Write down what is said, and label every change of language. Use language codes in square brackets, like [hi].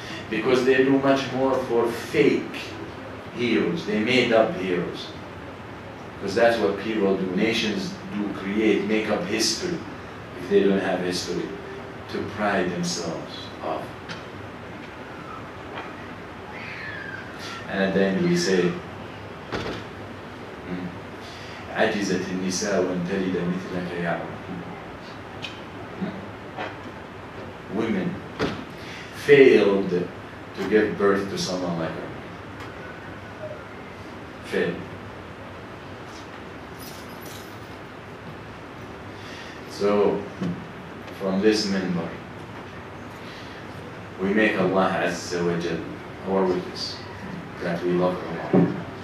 [en] Because they do much more for fake heroes, they made up heroes. Because that's what people do, nations do create, make up history, if they don't have history, to pride themselves of. And at the end we say, [ar] عجزت النساء وان تلد مثلك يا عمر. [en] Women failed to give birth to someone like her. Failed. So, from this minbar, we make Allah Azza wa Jal our witness that we love Allah.